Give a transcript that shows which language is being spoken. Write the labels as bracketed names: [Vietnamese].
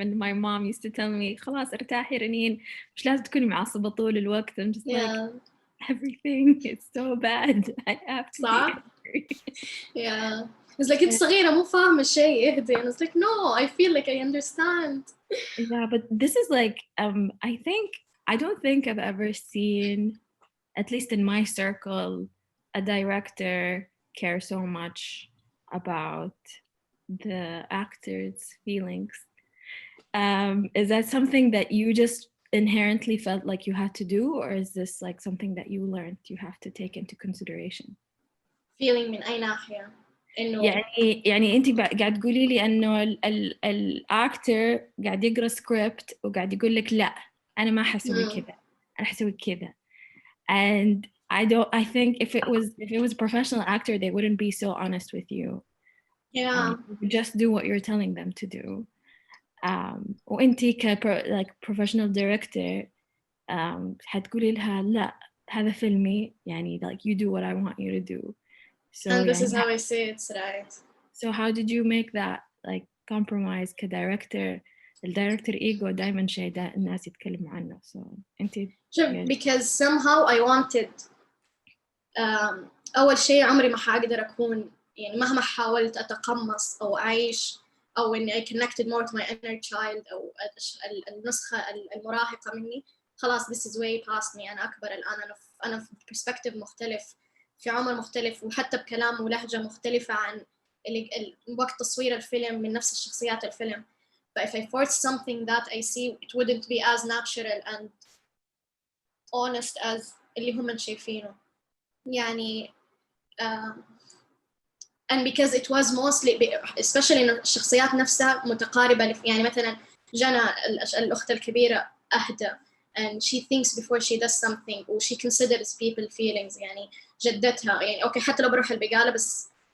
[English] And my mom used to tell me, [Arabic] خلاص ارتاحي رنين, مش لازم تكوني معصبة طول الوقت. [English] I'm just like, everything is so bad. I have to be angry. Yeah. It's like it's [Arabic] صغيرة مو فاهمة شيء اهدي. [English] And it's like no, I feel like I understand. Yeah, but this is like I don't think I've ever seen, at least in my circle, a director care so much about the actors' feelings. Is that something that you just inherently felt like you had to do, or is this like something that you learned you have to take into consideration? [Arabic] Feeling من أي ناحية؟ إنه يعني أنت قاعد تقولي لي إنه الأكتر قاعد يقرأ سكريبت وقاعد يقول لك لا أنا ما حسوي كذا أنا حسوي كذا. [English] And I think if it was a professional actor, they wouldn't be so honest with you. Yeah. Just do what you're telling them to do. وانتي like professional director [Arabic] حتقولي لها لا هذا فيلمي يعني [English] like you do what I want you to do. So and this is how I say it's right. So how did you make that like compromise كdirector? [Arabic] الدايركتور ايجو دايما شيء الناس يتكلموا عنه. [English] So انتي because somehow I wanted [Arabic] أول شيء عمري ما حقدر أكون يعني مهما حاولت أتقمص أو أعيش أو إني [English] I connected more to my inner child [Arabic] أو النسخة المراهقة مني. [English] خلاص this is way past me. [Arabic] أنا أكبر الآن. أنا في perspective مختلف, في عمر مختلف, وحتى بكلام ولهجة مختلفة عن وقت تصوير الفيلم من نفس الشخصيات الفيلم. [English] But if I force something that I see, it wouldn't be as natural and honest as [Arabic] اللي هم شايفينه. يعني [English] and because it was mostly especially [Arabic] إنه الشخصيات نفسها متقاربة يعني مثلا جنى الأخت الكبيرة أهدى [English] and she thinks before she does something [Arabic] و [English] she considers people feelings [Arabic] يعني جدتها يعني أوكي حتى لو بروح البقالة بس